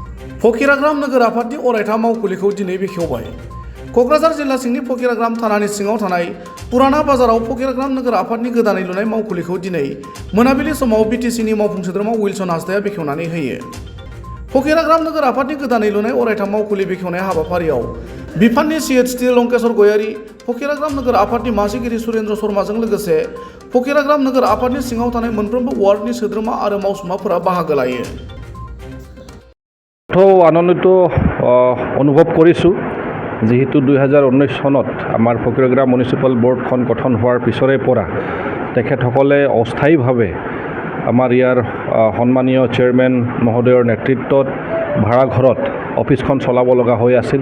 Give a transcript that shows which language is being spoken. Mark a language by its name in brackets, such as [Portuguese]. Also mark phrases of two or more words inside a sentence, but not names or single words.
[Bodo] फकिराग्राम नोगोर आफादनि अरायथा मावखुलिखौ दिनै बेखेवबाय। क'क्राझार जिल्ला सिंनि फकिराग्राम थानानि सिङाव थानाय पुराना बाजाराव फकिराग्राम नोगोर आफादनि गोदानै लुनाय मावखुलिखौ दिनै मोनाबिलि समाव बिटिसिनि मावफुं सोद्रोमा उइलसन हासदाया बेखेवनानै होयो। फकिराग्राम नोगोर आफादनि गोदानै लुनाय अरायथा मावखुलि बेखेवनाय हाबाफारियाव बिफाननि CHT लंकेश्वर गयारी, फकिराग्राम नोगोर आफादनि मासिगिरि सुरेन्द्र शर्माजों लोगोसे फकिराग्राम नोगोर आफादनि सिङाव थानाय मोनफ्रोमबो वार्डनि सोद्रोमा आरो मावसुमाफोरा बाहागो लायो। [Assamese] আনন্দিত অনুভৱ কৰিছোঁ যিহেতু 2019 চনত আমাৰ ফকিৰাগ্ৰাম [English] municipal board [Assamese] গঠন হোৱাৰ পিছৰে পৰা তেখেতসকলে অস্থায়ীভাৱে আমাৰ ইয়াৰ সন্মানীয় চেয়াৰমেন মহোদয়ৰ নেতৃত্বত ভাড়াঘৰত অফিচখন চলাব লগা হৈ আছিল।